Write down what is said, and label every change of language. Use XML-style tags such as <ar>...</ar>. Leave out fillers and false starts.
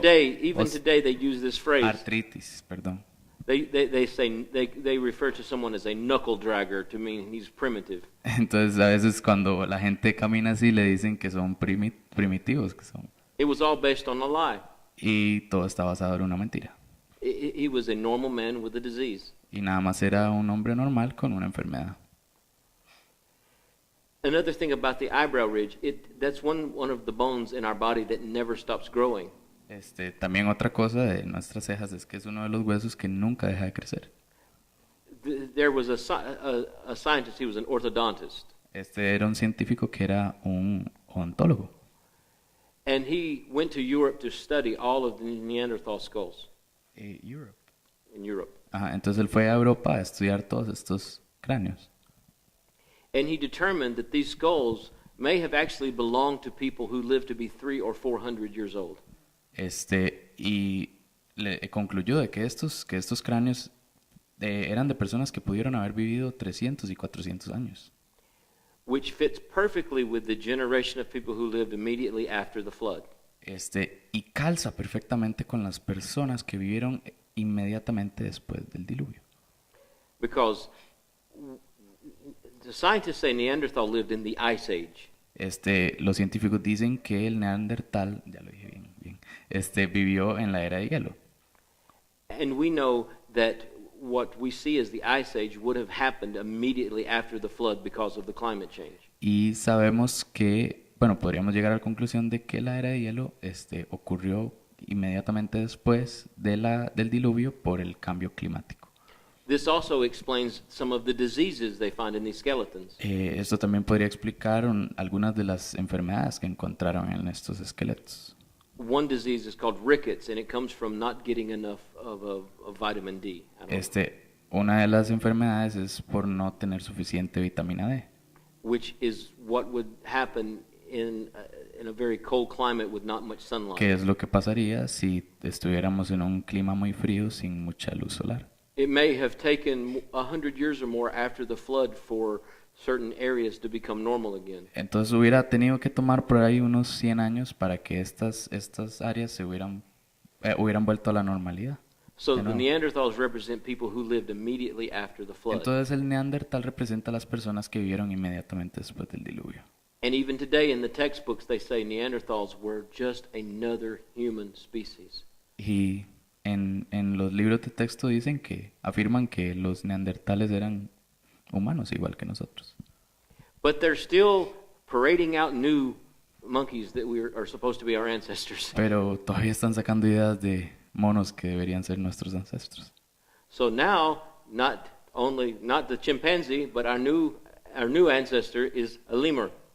<en>today, they use this phrase.</en> <es>Artritis, perdón.</es> <en>They refer to someone as a knuckle dragger to mean he's primitive.</en> <es>Entonces a veces cuando la gente camina así le dicen que son primitivos, que son.</es> <en>It was all based on a lie.</en> <es>Y todo está basado en una mentira.</es> <en>He was a normal man with a disease.</en> <es>Y nada más era un hombre normal con una enfermedad.</es> <en>Another thing about the eyebrow ridge, that's one of the bones in our body that never stops growing.</en> <es>También otra cosa de nuestras cejas es que es uno de los huesos que nunca deja de crecer.</es> <en>There was a scientist, he was an orthodontist,</en> <es>Era un científico que era un odontólogo.</es> <en>and he went to Europe to study all of the Neanderthal skulls Europe. in Europe.</en> <es>Ajá, entonces él fue a Europa a estudiar todos estos cráneos.</es> <en>And he determined that these skulls may have actually belonged to people who lived to be 300 or 400 years old.</en> <es>Y concluyó de que estos cráneos eran de personas que pudieron haber vivido 300 y 400 años.</es> <en>Which fits perfectly with the generation of people who lived immediately after the flood.</en> <es>Y calza perfectamente con las personas que vivieron inmediatamente después del diluvio.</es> <en>Because the scientists say Neanderthal lived in the Ice Age.</en> <es>Los científicos dicen que el neandertal, ya lo dije bien, vivió en la era de hielo.</es> <en>And we know that what we see as the Ice Age would have happened immediately after the flood because of the climate change.</en> <es>Y sabemos que, podríamos llegar a la conclusión de que la era de hielo ocurrió inmediatamente después del diluvio por el cambio climático.</es> <en>This also explains some of the diseases they find in these skeletons.</en> <es>Esto también podría explicar algunas de las enfermedades que encontraron en estos esqueletos.</es> <en>One disease is called rickets, and it comes from not getting enough of vitamin D. I don't know,</en> <es>Una de las enfermedades es por no tener suficiente vitamina D,</es> <en>which is what would happen in a very cold climate with not much sunlight.</en> <es>que es lo que pasaría si estuviéramos en un clima muy frío sin mucha luz solar.</es> <en>It may have taken 100 years or more after the flood for certain areas to become normal again.</en> <es>Entonces hubiera tenido que tomar por ahí unos 100 años para que estas áreas se hubieran vuelto a la normalidad.</es> <en>So</en> <es>de</es> <en>the</en> <es>nuevo.</es> <en>Neanderthals represent people who lived immediately after the flood.</en> <es>Entonces el neandertal representa a las personas que vivieron inmediatamente después del diluvio.</es> <en>And even today in the textbooks they say Neanderthals were just another human species.</en> <es>Y en los libros de texto afirman que los neandertales eran humanos igual que nosotros.</es> <en>But they're still parading out new monkeys that are supposed to be our ancestors.</en> <es>Pero todavía están sacando ideas de monos que deberían ser nuestros ancestros.</es> <en>So now not the chimpanzee, but our new ancestor is a lemur.</en>